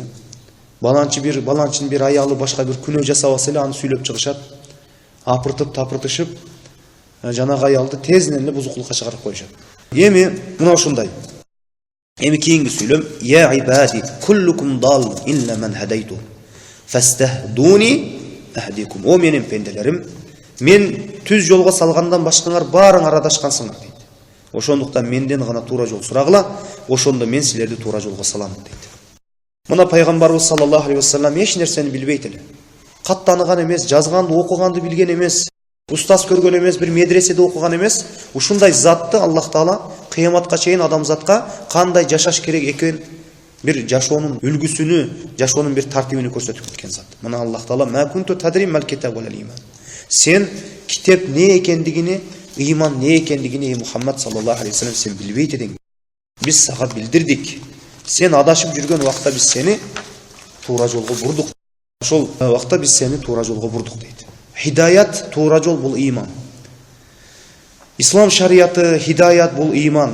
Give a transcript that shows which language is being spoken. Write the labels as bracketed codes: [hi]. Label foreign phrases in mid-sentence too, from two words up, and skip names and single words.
[ky] Баланчынын бир аялы башка бир күнөө жасабаса эле аны сүйлөп чыгышат. Апыртып, тапыртышып, жанагы аялды тезинен эле бузукулукка чыгарып коюшат. Эми мына ошондой. Эми кийинки сүйлөм: [ar] "يا عبادي كلكم ضال إلا من هديته. فاستهدوني أهدكم." [ky] О менин пенделерим, мен түз жолго салгандан башкаңар баарыңар адашкансыңар дейт. Ошондуктан менден гана туура жол сурагыла, ошондо мен силерди туура жолго салам дейт. Мына пайгамбарыбыз [ar] صلى الله عليه وسلم [ky] эч нерсени билбейт эле. Кат тааныган эмес, жазганды окуганды билген эмес, устаз көргөн эмес, бир медреседе окуган эмес. Ушундай затты Аллах Таала кыяматка чейин адамзатка кандай жашаш керек экен, бир жашоонун үлгүсүнү, жашоонун бир тартибини көрсөтүп кеткен зат. Мына Аллах Таала: [ar] "ما كنت تدري ما الكتاب والإيمان." [ky] Сен китеп не экендигини, иман не экендигини Мухаммад [ar] صلى الله عليه وسلم [ky] сен билбейт эдиң. Биз сага билдирдик. Сен адашып жүргөн убакта биз сени туура жолго бурдук. Ошол убакта биз сени туура жолго бурдук дейт. Хидаят, туура жол бул иман. Ислам шариаты, хидаят бул иман.